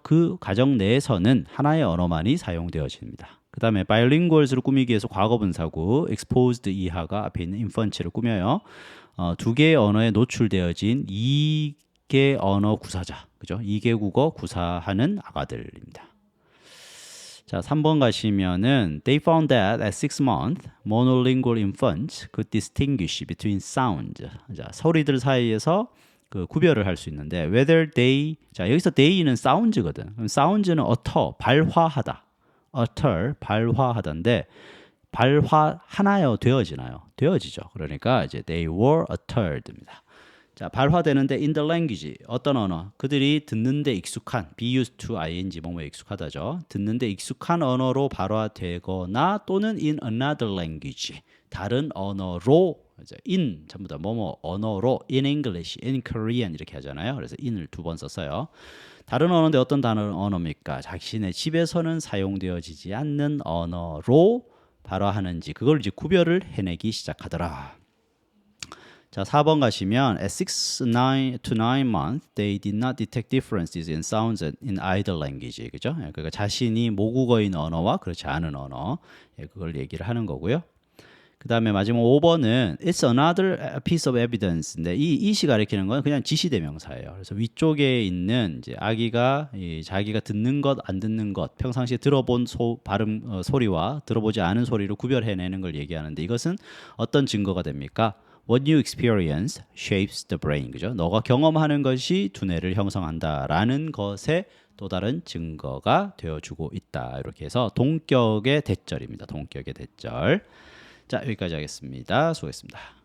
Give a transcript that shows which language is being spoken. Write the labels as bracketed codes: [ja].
[ko] 그 가정 내에서는 하나의 언어만이 사용되어집니다. 그 다음에 bilinguals를 꾸미기 위해서 과거분사구 exposed 이하가 앞에 있는 infant를 꾸며요. 두 개의 언어에 노출되어진 2개 언어 구사자, 그죠? 2개 국어 구사하는 아가들입니다. 자, 3번 가시면은 [en] they found that at 6 months monolingual infants could distinguish between sounds. [ko] 자, 소리들 사이에서 그 구별을 할 수 있는데 [en] whether they, [ko] 자, 여기서 they는 sounds거든. 그럼 sounds는 utter, 발화하다. utter, 발화하다인데 발화하나요? 되어지나요? 되어지죠. 그러니까 이제 [en] they were uttered [ko] 입니다. 자, 발화되는데 [en] in the language [ko] 어떤 언어? 그들이 듣는데 익숙한 [en] be used to ing [ko] 뭐뭐에 익숙하다죠. 듣는데 익숙한 언어로 발화되거나 또는 [en] in another language [ko] 다른 언어로 이제 in 전부 다 뭐뭐 언어로 [en] in English, in Korean [ko] 이렇게 하잖아요. 그래서 in을 2번 썼어요. 다른 언어인데 어떤 단어 언어입니까? 자신의 집에서는 사용되어지지 않는 언어로 발화하는지 그걸 이제 구별을 해내기 시작하더라. 자, 4번 가시면 [en] at 6 to 9 months they did not detect differences in sounds in either language. [ko] 그죠? 그러니까 자신이 모국어인 언어와 그렇지 않은 언어 그걸 얘기를 하는 거고요. 그 다음에 마지막 5번은 [en] it's another piece of evidence [ko] 인데 이시 가리키는 건 그냥 지시대명사예요. 그래서 위쪽에 있는 이제 아기가 자기가 듣는 것, 안 듣는 것, 평상시에 들어본 발음 소리와 들어보지 않은 소리를 구별해내는 걸 얘기하는데 이것은 어떤 증거가 됩니까? [en] What you experience shapes the brain. [ko] 그죠? 너가 경험하는 것이 두뇌를 형성한다라는 것에 또 다른 증거가 되어주고 있다. 이렇게 해서 동격의 대절입니다. 동격의 대절. 자, 여기까지 하겠습니다. 수고했습니다.